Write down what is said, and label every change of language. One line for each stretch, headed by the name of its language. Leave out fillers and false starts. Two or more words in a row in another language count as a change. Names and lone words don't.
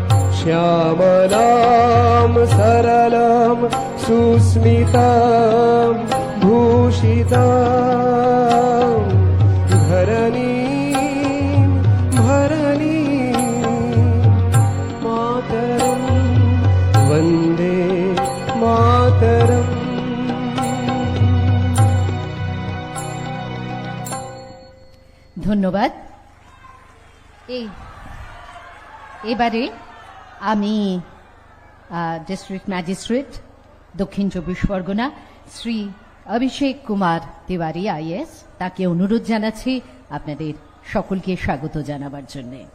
Sanskrit: श्यामलां सरलं सुस्मितं सवितां धरणीं भरणीं मातरं वन्दे मातरम्।
Bangla: ধন্যবাদ। এবারে আমি
English: District Magistrate
Bangla: দক্ষিণ চব্বিশ পরগনা শ্রী অভিষেক কুমার তিওয়ারি আইএস তাকে অনুরোধ জানাচ্ছি আপনাদের সকলকে স্বাগত জানাবার জন্য।